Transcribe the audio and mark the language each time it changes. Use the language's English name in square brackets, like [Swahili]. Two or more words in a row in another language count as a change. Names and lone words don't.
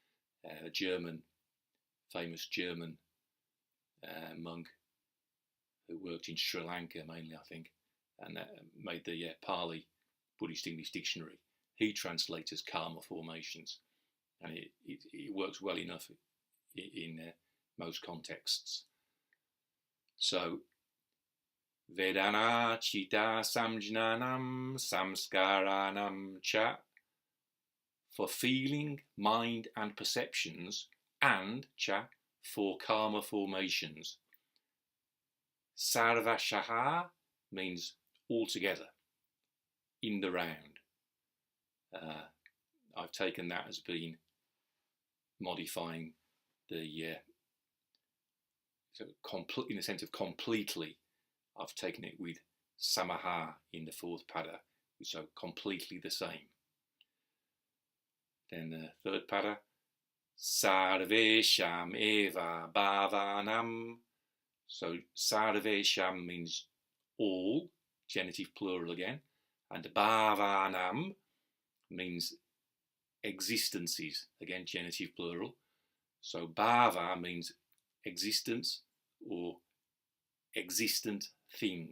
[English] a famous German monk who worked in Sri Lanka mainly, I think, and made the Pali Buddhist English Dictionary. He translates as karma formations, and it works well enough in most contexts. So, [Sanskrit] vedanā-citta-saṃjñānāṃ saṃskārāṇāṃ cha, [English] for feeling, mind and perceptions, and cha, for karma formations. Sarvaśaḥ means altogether, in the round. I've taken that as being modifying the in the sense of completely. I've taken it with samaḥ in the fourth pada, so completely the same. Then the third pada, [Sanskrit] sarveṣām eva bhāvānāṃ. [English] So sarveṣām means all, genitive plural again, and bhāvānāṃ means existences, again genitive plural. So bhava means existence or existent thing.